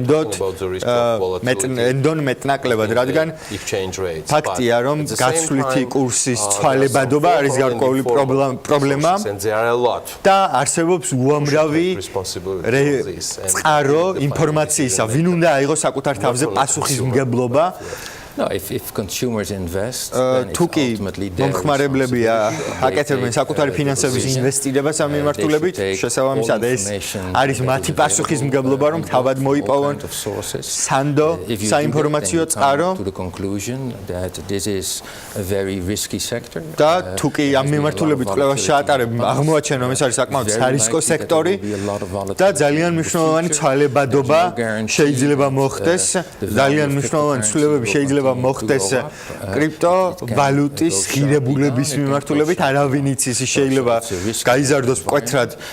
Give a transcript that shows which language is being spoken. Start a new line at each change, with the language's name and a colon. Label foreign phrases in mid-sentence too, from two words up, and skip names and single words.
Georgian: ენდონ მეტნაკლებად, რადგან ფაქტია, რომ გაცვლითი კურსის ცვალებადობა არის გარკვეული პრობლემა და არსებობს უამრავი წყარო ინფორმაციისა, ვინ უნდა აიღოს საკუთარ თავზე პასუხისმგებლობა.
English: No, if consumers invest,
Georgian: თუ კი მომხმარებლები აკეთებენ საკუთარი ფინანსების ინვესტირებას ამ მიმართულებით, შესაბამისად ეს არის მათი პასუხისმგებლობა, რომ თავად მოიპოვონ სანდო საინფორმაციო წყარო და თუ კი ამ მიმართულებით კვლევას ჩაატარებ, აღმოაჩენ, რომ ეს არის საკმაოდ სარისკო სექტორი და ძალიან მნიშვნელოვანი ცვალებადობა შეიძლება მოხდეს, ძალიან მნიშვნელოვანი ცვლილებები შეიძლება მოხდეს კრიპტოვალუტის ღირებულების მიმართულებით, არავინ იცის, შეიძლება გაიზარდოს მკვეთრად